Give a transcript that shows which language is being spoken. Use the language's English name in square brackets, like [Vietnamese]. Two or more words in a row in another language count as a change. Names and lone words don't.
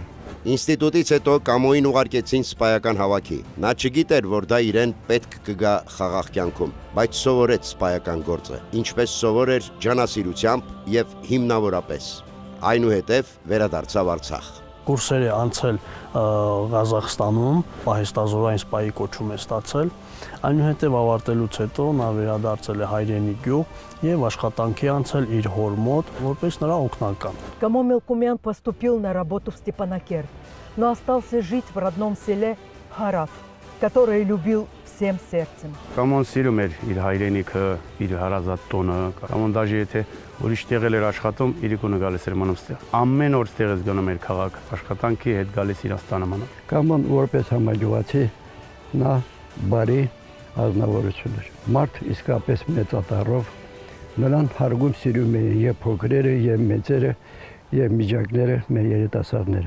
[Armenian] Ինստիտուտից հետո Կամոյին ուղարկեցին սպայական հավաքի։ Նա չգիտեր, որ դա իրեն պետք կգա խաղաղ կյանքում, բայց սովորեց սպայական գործը, ինչպես սովոր էր ջանասիրությամբ եւ հիմնավորապես։ Այնուհետև վերադարձավ Արցախ։ Կուրսեր է անցել Ղազախստանում, պահեստազորային սպայի կոչում է ստացել, այնուհետև ավարտելուց հետո նա վերադարձել է հայրենի գյուղ եւ աշխատանքի անցել իր հոր мод, որպես նրա օգնական։ [Russian] Камо Мелкумян поступил на работу в Степанакерт, но остался жить в родном селе Харав, которое любил всем сердцем. [Armenian] Կամոն սիրում էր իր հայրենիքը, իր հարազատ տոնը, Կամոն դաժե եթե ուրիշ տեղել էր աշխատում, իրիկունը գալիս էր մնում ստեղ։ Ամեն օր ստեղից գնում էր քաղաք, աշխատանքի հետ գալիս Իրաստանը մնում։ Կամոն որպես համագյուղացի նա բարի ազնվորություն էր։ Մարդ իսկապես մեծատառով նրան հարգում սիրում էին եւ փոքրերը, եւ մեծերը, եւ միջակները, մեր երիտասարդները։